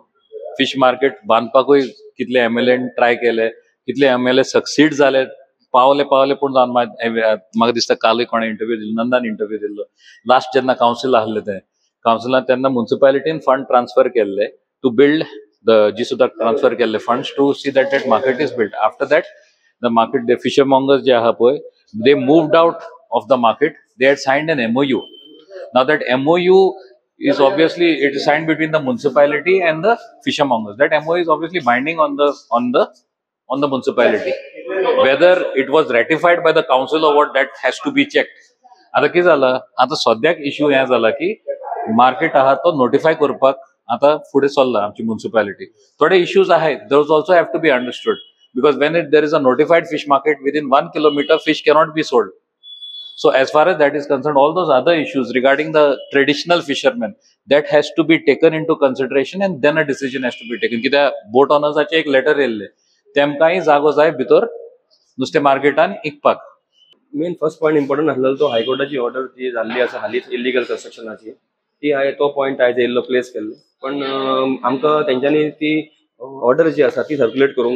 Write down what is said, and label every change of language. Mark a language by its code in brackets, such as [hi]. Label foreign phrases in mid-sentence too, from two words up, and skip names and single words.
[kok] फिश मार्केट बांदपाकूय कितले MLAन ट्राय केले, कितले MLA सक्सीड जाले, पावले पूण म्हाका दिसता कालूय कोणें इंटरव्यू दिल्लो, नंदान इंटरव्यू दिल्लो. लास्ट जेन्ना कावन्सील आहलें तें कावन्सिलान तेन्ना म्युनिसिपालिटीन फंड ट्रान्सफर केल्ले [en] to build [kok] जी सुद्दां ट्रान्सफर केल्ले [en] funds to see that market is build. after that the market they fishermongers [kok] जे आहा पळय [en] they moved out of the market. They had signed an MOU. Now that MOU is obviously it is signed between the municipality and the fishermongers. That MOU is obviously binding on the municipality. Whether it was ratified by the council or what, that has to be checked. [kok] आता कितें जाला, आता सद्याक इश्यू हे जाला की मार्केट आहा तो नोटिफाय करपाक आता फुडें चल्ला आमची म्युनिसिपालिटी. थोडे इश्यूज आहेत, [en] those also have to be understood because when there is a notified fish market within 1 kilometer, fish cannot be sold. So as far as that is concerned, all those other issues regarding the traditional fishermen, that has to be taken into consideration and then a decision has to be taken. [kok] कित्याक बोट ओनर्साचे एक लेटर येयल्ले, तेमकांय जागो जाय भितर नुस्तें मार्केटान इकपाक. [en] main first point important [kok] आसलेलो तो हायकोर्टाची ऑर्डर जी जाल्ली आसा हालींच इलिगल कन्स्ट्रक्शनाची, ती हांवें तो पॉयंट आयज येयल्लो प्लेस केल्लो. पण आमकां तेंच्यांनी ती ऑर्डर जी आसा ती सर्क्युलेट करूंक ना.